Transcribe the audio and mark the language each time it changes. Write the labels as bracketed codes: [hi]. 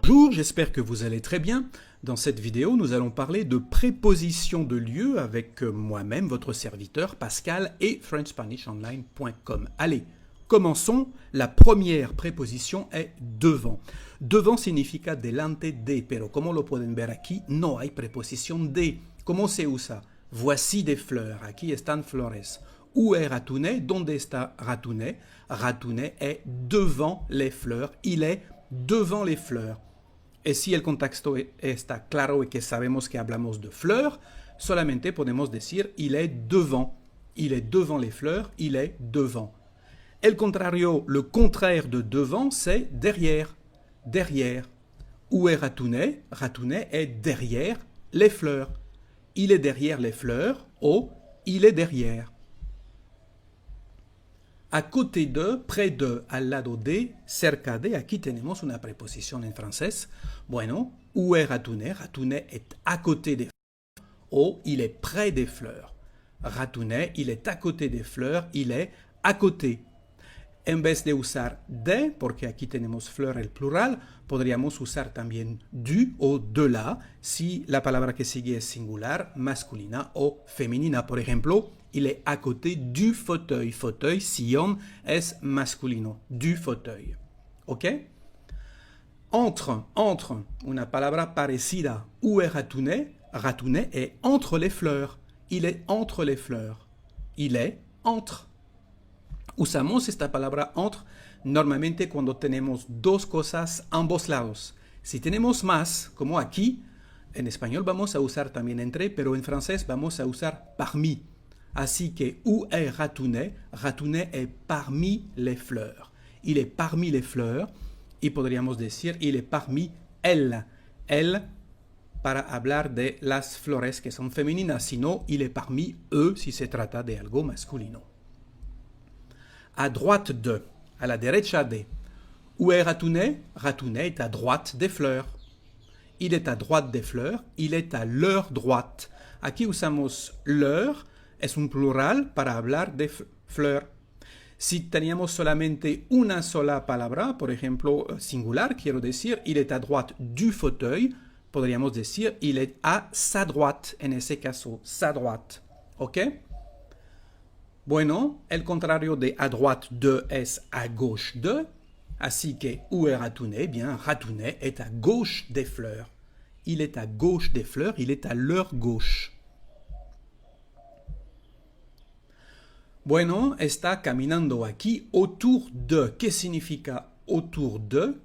[fr] Bonjour, j'espère que vous allez très bien. Dans cette vidéo, nous allons parler de prépositions de lieu avec moi-même, votre serviteur Pascal et FrenchSpanishOnline.com. Allez, commençons. La première préposition est devant. [es] Devant significa delante de, pero como lo pueden ver aquí, no hay preposición de. ¿Cómo se usa? [fr] Voici des fleurs. [es] Aquí están flores. [fr] Où est Ratounet? [es] ¿Dónde está Ratounet? [fr] Ratounet est devant les fleurs. Il est devant les fleurs. [es] Y si el contexto está claro y que sabemos que hablamos de fleurs, solamente podemos decir [fr] il est devant. Il est devant les fleurs, il est devant. [es] El contrario, [fr] le contraire de devant, c'est derrière. Derrière. Où est Ratounet? Ratounet est derrière les fleurs. Il est derrière les fleurs ou il est derrière. A côté de, près de, [es] al lado de, cerca de, aquí tenemos una preposición en francés. [fr] Bueno, où est Ratounet? Ratounet est à côté des fleurs ou il est près des fleurs. Ratounet, il est à côté des fleurs, il est à côté. [es] En vez de usar de, porque aquí tenemos fleur el plural, podríamos usar también du o de la si la palabra que sigue es singular, masculina o femenina. Por ejemplo, [fr] il est à côté du fauteuil. [es] Fauteuil, sillon, es masculino. [fr] Du fauteuil. [es] ¿Ok? Entre, una palabra parecida. [fr] Où est Ratounet? Ratounet est entre les fleurs. Il est entre les fleurs. Il est entre. [es] Usamos esta palabra entre normalmente cuando tenemos dos cosas a ambos lados. Si tenemos más, como aquí, en español vamos a usar también entre, pero en francés vamos a usar parmi. [fr] Así que, où est Ratounet? Ratounet est parmi les fleurs. Il est parmi les fleurs [es] y podríamos decir, [fr] il est parmi elles. [es] Elles, para hablar de las flores que son femeninas, sino [fr] il est parmi eux [es] si se trata de algo masculino. [fr] À droite de, à [es] la derecha de. [fr] Où est Ratounet? Ratounet est à droite des fleurs. Il est à droite des fleurs, il est à leur droite. [es] Aquí usamos leur, es un plural para hablar de fleurs. Si teníamos solamente una sola palabra, por ejemplo, singular, quiero decir, [fr] il est à droite du fauteuil, [es] podríamos decir, [fr] il est à sa droite, [es] en ese caso, sa droite. ¿Ok? Bueno, el contrario de à droite de es à gauche de, así que [fr] où est Ratounet? Bien, Ratounet est à gauche des fleurs. Il est à gauche des fleurs, il est à leur gauche. [es] Bueno, está caminando aquí autour de. ¿Qué significa autour de?